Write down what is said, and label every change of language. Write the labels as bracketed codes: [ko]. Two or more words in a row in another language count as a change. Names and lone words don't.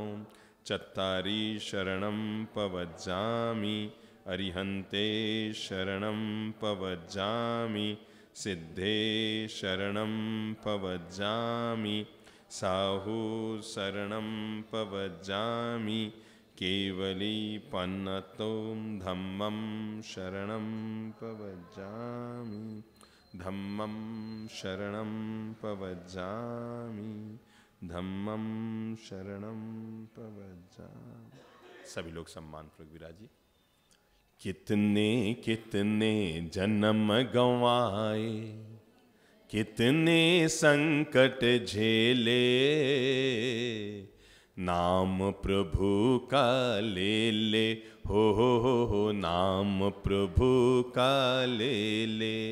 [pra] चत्तारि शरणं पवज्जामि अरिहन्ते शरणं पवज्जामि सिद्धे शरणं पवज्जामि साहू शरणं पवज्जामि केवली पन्नतो धम्मं शरणं पवज्जामि धम्मं शरणं पवज्जामि धम्मं शरणं पवज्जामि। [hi] सभी लोग सम्मान पूर्वक विराजिए। कितने कितने जन्म गंवाए कितने संकट झेले नाम प्रभु का ले ले हो नाम प्रभु का ले ले।